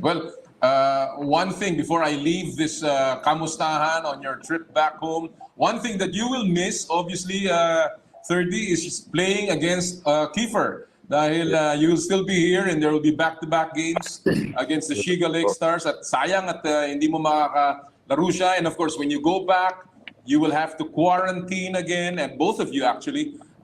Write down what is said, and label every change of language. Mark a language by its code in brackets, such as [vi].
[en] Well, one thing before I leave this kamustahan on your trip back home, one thing that you will miss, obviously, Thirdy, is playing against Kiefer. [tl] Dahil [en] you will still be here and there will be back-to-back games against the Shiga Lake Stars. [tl] At sayang at hindi mo makakalaro siya. [en] And of course, when you go back, you will have to quarantine again, and both of you actually.